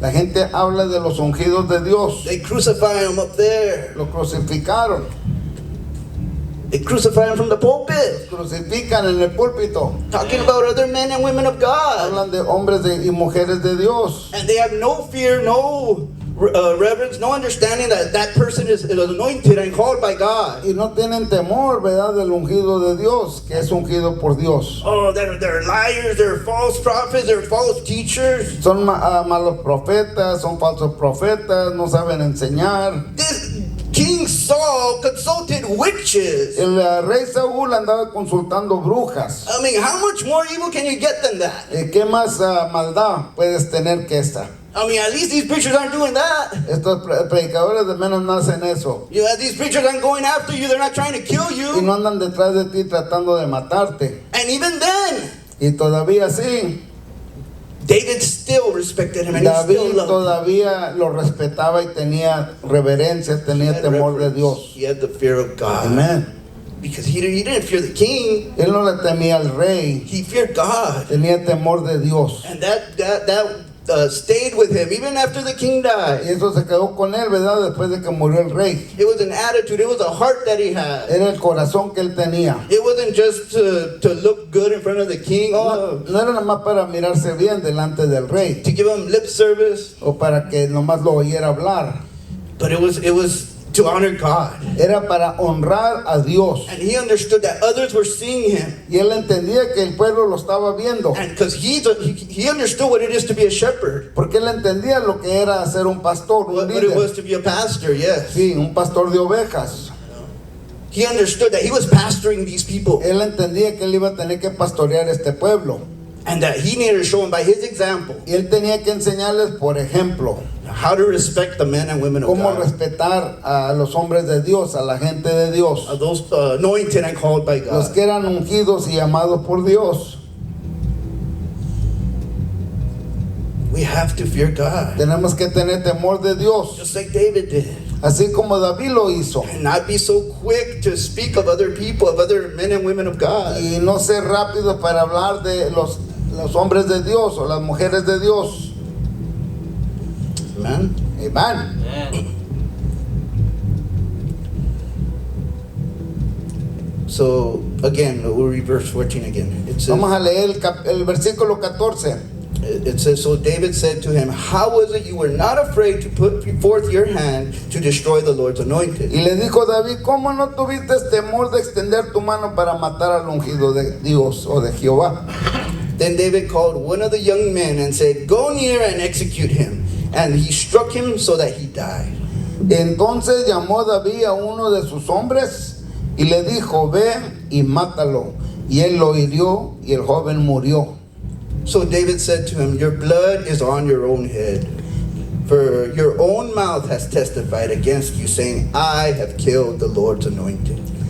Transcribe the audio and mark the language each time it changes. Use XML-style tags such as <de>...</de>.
<es>La gente habla de los ungidos de Dios.</es> <en>They crucify him up there.</en> <es>Lo crucificaron.</es> <en>They crucify him from the pulpit.</en> <es>Crucifican en el púlpito.</es> <en>Talking about other men and women of God.</en> <es>Hablan de hombres y mujeres de Dios.</es> <en>And they have no fear, no reverence, no understanding that that person is anointed and called by God.</en> <es>Y no tienen temor, ¿verdad? Del ungido de Dios, que es ungido por Dios.</es> <en>Oh, they're liars, they're false prophets, they're false teachers.</en> <es>Son malos profetas, son falsos profetas, no saben enseñar.</es> <en>This King Saul consulted witches.</en> <es>El rey Saúl andaba consultando brujas.</es> <en>I mean, how much more evil can you get than that?</en> <es>¿Qué más maldad puedes tener que esta?</es> <en>I mean, at least these preachers aren't doing that.</en> <es>Estos predicadores de menos no hacen eso.</es> <en>You know, these preachers aren't going after you. They're not trying to kill</en> <es>Y</es> <en>you.</en> <es>no andan detrás de ti tratando de matarte.</es> <en>And even then,</en> <es>Y todavía sí,</es> <en>David still respected him and he still</en> <es>David</es> <en>loved</en> <es>todavía lo respetaba y tenía reverencia, tenía</es> <en>him.</en> <es>temor de Dios.</es> <en>He had the fear of God.</en> <es>Amén.</es> <en>Because he didn't fear the king.</en> <es>Él no le temía al rey,</es> <en>He feared God.</en> <es>tenía temor de Dios.</es> <en>And that stayed with him even after the king</en> <es>Y</es> <en>died.</en> <es>eso se quedó con él, ¿verdad? Después de que murió el rey.</es> <en>It was an attitude. It was a heart that he had.</en> <es>Era el corazón que él tenía.</es> <en>It wasn't just to look good in front of the king,</en> <es>No, no era nada más para mirarse bien delante del rey</es> <en>to give him lip service,</en> <es>o para que nomás lo oyera hablar.</es> <en>but it was to honor God.</en> <es>Era para honrar a Dios.</es> <en>And he understood that others were seeing him.</en> <es>Y él entendía que el pueblo lo estaba viendo.</es> <en>And because he understood what it is to be a shepherd,</en> <es>Porque él entendía lo que era ser un pastor, un</es> <en>what it</en> <es>líder.</es> <en>was to be a pastor, yes.</en> <es>Sí, un pastor de ovejas.</es> <en>He understood that he was pastoring these people</en> <es>Él entendía que él iba a tener que pastorear este pueblo.</es> <en>and that he needed to show them by his example</en> <es>Y él tenía que enseñarles, por ejemplo,</es> <en>how to respect the men and women of</en> <es>cómo</es> <en>God,</en> <es>respetar a los hombres de Dios, a la gente de Dios,</es> <en>those anointed and called by</en> <es>los</es> <en>God.</en> <es>que eran ungidos y llamados por Dios.</es> <en>We have to fear God,</en> <es>Tenemos que tener temor de Dios,</es> <en>just like David did,</en> <es>así como David lo hizo.</es> <en>and not be so quick to speak of other people, of other men and women of God.</en> <es>Y no ser rápido para hablar de los hombres de Dios o las mujeres de Dios.</es> <en>Amen.</en> <es>Amén.</es> <en>So again, we'll read verse 14 again. It says,</en> <es>Vamos a leer el versículo 14.</es> <en>it says, so David said to him, how was it you were not afraid to put forth your hand to destroy the Lord's anointed?</en> <es>Y le dijo David, ¿cómo no tuviste temor de extender tu mano para matar al ungido de Dios o de Jehová?</es> <en>Then David called one of the young men and said, go near and execute him. And he struck him so that he died.</en> <es>Entonces llamó David a uno de sus hombres y le dijo, ve y mátalo. Y él lo hirió y el joven murió.</es> <en>So David said to him, your blood is on your own head. For your own mouth has testified against you, saying, I have killed the Lord's anointed.</en>